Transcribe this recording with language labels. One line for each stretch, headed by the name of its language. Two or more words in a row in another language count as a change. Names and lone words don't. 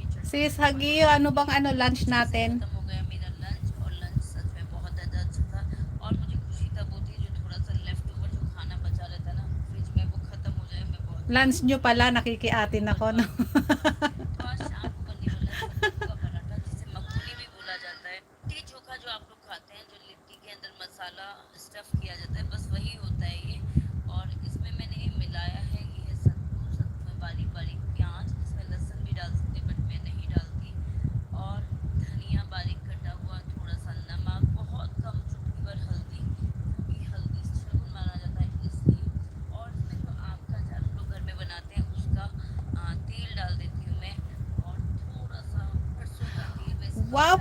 Filipino: Sis Hagio, ano bang ano lunch natin?
Hindi: खत्म हो गया मेरा लंच और लंच सच में बहुत ज़्यादा अच्छा था और मुझे खुशी तब होती है जो थोड़ा सा
English: left over
Hindi: जो खाना बचा रहता है ना फ्रिज में वो ख़त्म हो जाए मैं बहुत
Filipino: Lunch
Hindi: खुश
Filipino: nyo
Hindi: होती हूँ
Filipino: pala,
Hindi: तो
Filipino: nakikiatin ako, no?
Hindi: बनवा लेती हूँ तो आज शाम को बनने वाला है सत्तू का पराठा जिसे मखमली भी बोला जाता है लिट्टी चोखा जो आप लोग खाते हैं जो लिट्टी के अंदर मसाला स्टफ किया जाता है बस वही होता है ये और इसमें मैंने मिलाया है ये है सत्तू सत्तू में बारीक बारीक प्याज इसमें लहसुन भी डाल सकते बट मैं नहीं डालती और धनिया बारीक कटा हुआ थोड़ा सा नमक बहुत कम चुटकी भर हल्दी क्योंकि हल्दी से शगुन माना जाता है इसलिए और इसमें जो आम का अचार हम लोग घर में बनाते हैं उसका तेल डाल देती हूँ मैं और थोड़ा सा सरसों का तेल वैसे तो मैं